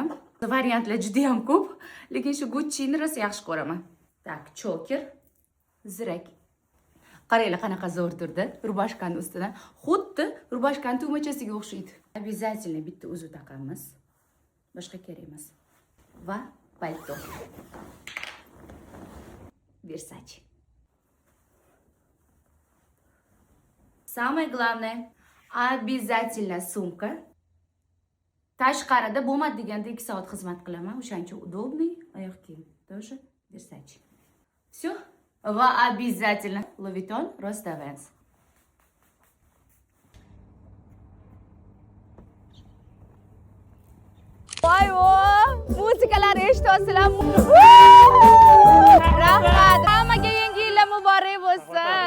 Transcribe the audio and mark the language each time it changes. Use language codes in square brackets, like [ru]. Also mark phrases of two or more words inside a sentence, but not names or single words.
[uz] Variantlar juda ham ko'p, lekin shu Gucci'ni rosa yaxshi ko'raman. Tak, choker, zirak. Qaranglar qanaqa zo'r turdi rubashkani ustidan. Xuddi rubashkani tugmachasiga o'xshaydi. Обязательно bitta uzun taqamiz. Boshqa kerak emas. Va palto. Versace. [ru] Самое главное, обязательно sumka. [uz] Tashqarida bo'lmadi deganda 2 soat xizmat qilaman. O'shaning uchun удобный oyoq kiyim. [ru] Тоже Versace. Все. [uz] Va обязательно Louis Vuitton Rostavens. Voy o, muzikalar eshityapsizlar. Rahmat. Hammaga yangi yillar muborak bo'lsin.